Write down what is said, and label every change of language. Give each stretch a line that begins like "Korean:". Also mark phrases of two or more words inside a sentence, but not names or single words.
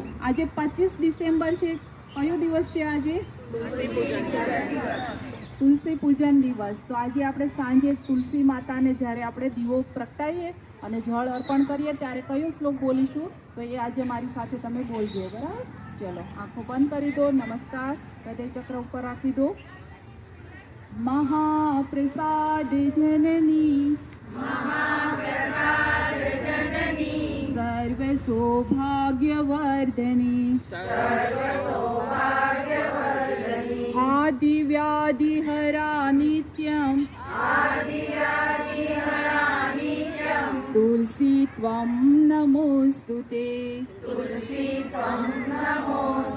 Gujarati: આજે 25 ડિસેમ્બર છે. કયો દિવસ છે આજે? તુલસી પૂજન દિવસ. તો આજે આપણે સાંજે તુલસી માતાને જ્યારે આપણે દીવો પ્રગટાવીએ અને જળ અર્પણ કરીએ ત્યારે કયો શ્લોક બોલીશું? તો એ આજે મારી સાથે તમે બોલજો. બરાબર? ચલો આંખો બંધ કરી દો. નમસ્કાર. હૃદય ચક્ર ઉપર રાખી દો.
Sanskrit: महाप्रसाद जननी सर्व सौभाग्यवर्धनी आदि व्याधि हरा नित्यं तुलसी त्वं नमोस्तुते.